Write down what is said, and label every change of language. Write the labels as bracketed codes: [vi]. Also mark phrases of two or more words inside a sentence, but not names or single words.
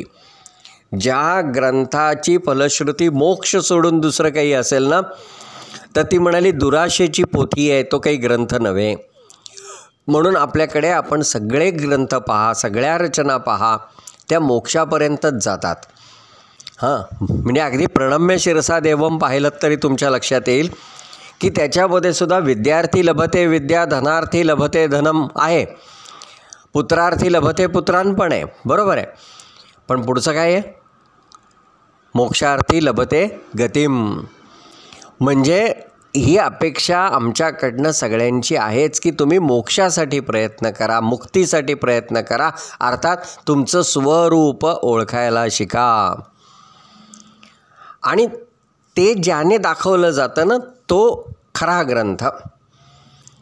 [mr] ज्या ग्रंथाची फलश्रुती मोक्ष सोडून दुसरं काही असेल ना तर ती म्हणाली दुराशेची पोथी आहे, तो काही ग्रंथ नव्हे। म्हणून आपल्याकडे आपण सगळे ग्रंथ पहा, सगळ्या रचना पहा, त्या मोक्षापर्यंतच जातात। म्हणजे अगदी [sa] प्रणम्य शिरसा देवम [mr] पाहिलं तरी तुमच्या लक्षात येईल की त्याच्यामध्ये सुद्धा [sa] विद्यार्थी लभते विद्या, धनार्थी लभते धनम [mr] आहे, [sa] पुत्रार्थी लभते पुत्रान [mr] पण आहे, बरोबर आहे। पण पुढचं काय आहे, [sa] मोक्षार्थी लभते गतिम, [mr] म्हणजे ही अपेक्षा आमच्याकडनं सगळ्यांची आहेच की तुम्ही मोक्षासाठी प्रयत्न करा, मुक्तीसाठी प्रयत्न करा, अर्थात तुमचं स्वरूप ओळखायला शिका। आणि ते ज्याने दाखवलं जातं ना तो खरा ग्रंथ।